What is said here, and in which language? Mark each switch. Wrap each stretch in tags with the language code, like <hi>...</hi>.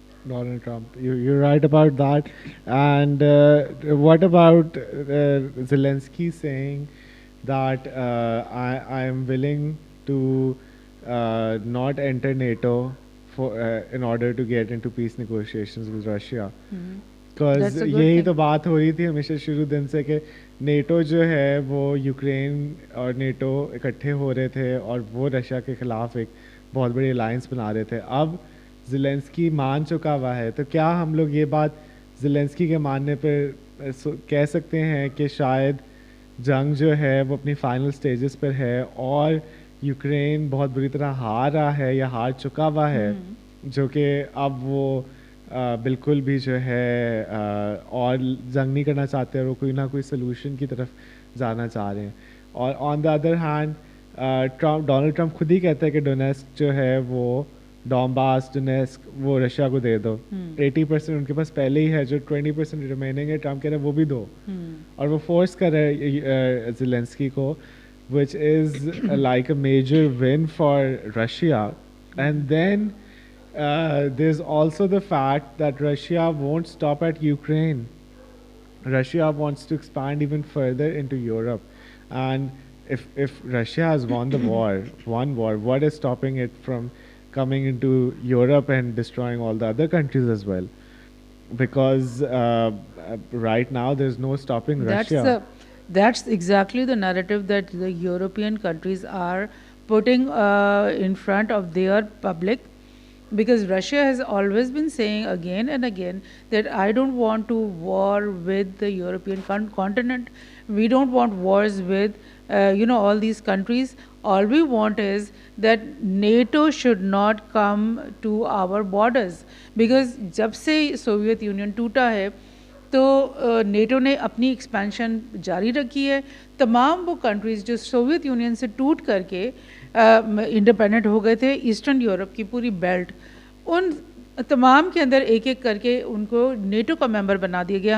<en>Donald Trump, you're right about that. And what about Zelensky saying that I am willing to not enter NATO in order to get into peace negotiations with Russia. Because That's a good</en> <hi>यही</hi> <en>thing.</en> <hi>तो बात हो रही थी हमेशा शुरू दिन से कि नेटो जो है वो यूक्रेन और नेटो इकट्ठे हो रहे थे और वो रशिया के ख़िलाफ़ एक बहुत बड़ी अलायंस बना रहे थे. अब ज़ेलेंस्की मान चुका हुआ है, तो क्या हम लोग ये बात ज़ेलेंस्की के मानने पर कह सकते हैं कि शायद जंग जो है वो अपनी फाइनल स्टेजेस पर है और यूक्रेन बहुत बुरी तरह हार रहा है या हार चुका हुआ है, जो कि अब वो बिल्कुल भी जो है और जंग नहीं करना चाहते और वो कोई ना कोई सलूशन की तरफ जाना चाह रहे हैं. और</hi> <en>on the other hand</en> <hi>Donald Trump खुद ही कहता है कि डोनेस्क जो है वो डॉम्बास डोनेस्क वो रशिया को दे दो. 80% उनके पास पहले ही है, जो 20% रिमेनिंग है ट्रंप कह रहे हैं वो भी दो. और वो फोर्स कर रहे हैं ज़ेलेंस्की को,</hi> <en>which is like a major win for Russia. And then there's also the fact that Russia won't stop at Ukraine. Russia wants to expand even further into Europe. And if Russia has won the one war, what is stopping it from coming into Europe and destroying all the other countries as well? Because right now there's no stopping Russia. That's exactly the narrative that the European countries are putting in front of their public, because Russia has always been saying again and again that I don't want to war with the European continent. We don't want wars with all these countries. All we want is that NATO should not come to our borders, because</en> <hi>जब से Soviet union टूटा है तो NATO ने अपनी expansion जारी रखी है. तमाम वो कंट्रीज़ जो सोवियत यूनियन से टूट करके इंडिपेंडेंट हो गए थे, ईस्टर्न यूरोप की पूरी बेल्ट, उन तमाम के अंदर एक एक करके उनको नेटो का मेंबर बना दिया गया.</hi>